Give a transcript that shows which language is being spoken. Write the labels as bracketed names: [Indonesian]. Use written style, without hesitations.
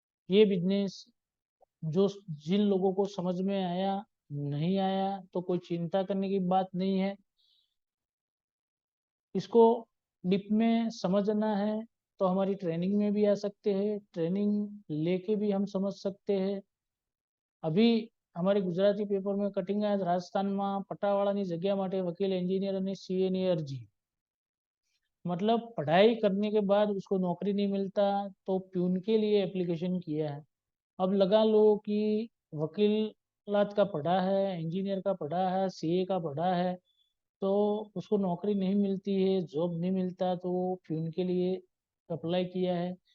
[Hindi] ये बिजनेस जो जिन लोगों को समझ में आया, नहीं आया तो कोई चिंता करने की बात नहीं है। इसको डिप में समझना है तो हमारी ट्रेनिंग में भी आ सकते हैं, ट्रेनिंग लेके भी हम समझ सकते हैं। अभी [Gujarati] અમારી ગુજરાતી પેપરમાં કટિંગ રાજસ્થાનમાં પટાવાળાની જગ્યા માટે વકીલ, એન્જિનિયર અને સીએ ની અરજી। [Hindi] मतलब पढ़ाई करने के बाद उसको नौकरी नहीं मिलता तो प्यून के लिए एप्लीकेशन किया है। अब लगा लो कि वकीलात का पढ़ा है, इंजीनियर का पढ़ा है, सीए का पढ़ा है, तो उसको नौकरी नहीं मिलती है, जॉब नहीं मिलता, तो वो प्यून के लिए अप्लाई किया है।